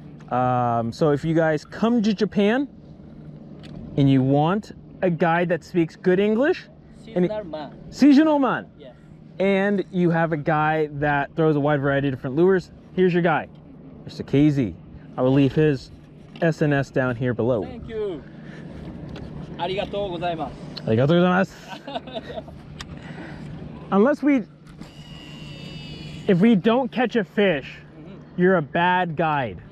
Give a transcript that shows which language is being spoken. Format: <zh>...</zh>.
<en>So if you guys come to Japan and you want a guide that speaks good English, seasonal man, Yeah. and you have a guy that throws a wide variety of different lures, here's your guy, Mr. KZ. I will leave his SNS down here below. Thank you.</en> <ja>ありがとうございます。ありがとうございます.</ja> <en>If we don't catch a fish, you're a bad guide.</en>